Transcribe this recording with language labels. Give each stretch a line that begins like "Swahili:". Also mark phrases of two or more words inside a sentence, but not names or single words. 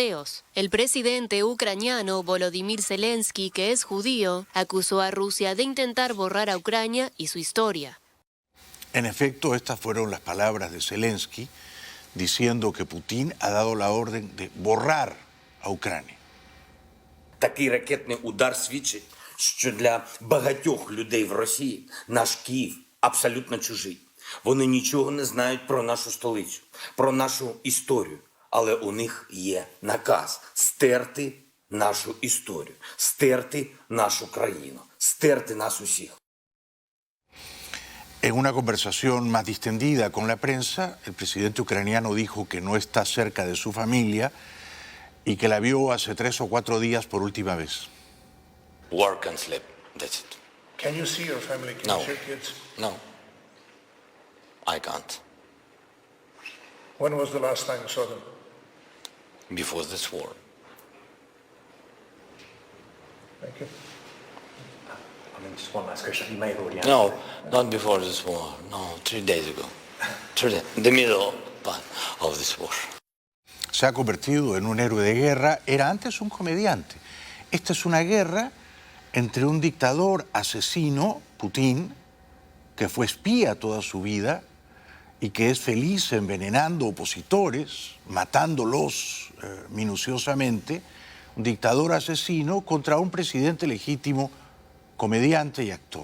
Spanish: El presidente ucraniano Volodymyr Zelensky, que es judío, acusó a Rusia de intentar borrar a Ucrania y su historia. En efecto, estas fueron las palabras de Zelensky, diciendo que Putin ha dado la orden de borrar a Ucrania.
Ukrainian: Такий ракетний удар свідчить, що для багатьох людей в Росії наш Київ абсолютно чужий. Вони нічого не знають про нашу столицю, про нашу історію. Але у них є наказ стерти нашу історію, стерти нашу країну, стерти нас усіх.
Spanish: En una conversación más distendida con la prensa, el presidente ucraniano dijo que no está cerca de su familia y que la vio hace 3 o 4 días por última vez.
English: Work and sleep, that's it. Can you see your family? Can you see your kids? No, I can't. When was the last time you saw them? Before this war. Thank you. I mean, just one last question. You may have already answered. No, not before this war. No, 3 days ago. 3 days, in the middle part of this war.
Spanish: Se ha convertido en un héroe de guerra, era antes un comediante. Esta es una guerra entre un dictador asesino, Putin, que fue espía toda su vida y que es feliz envenenando opositores, matándolos minuciosamente, un dictador asesino contra un presidente legítimo, comediante y actor.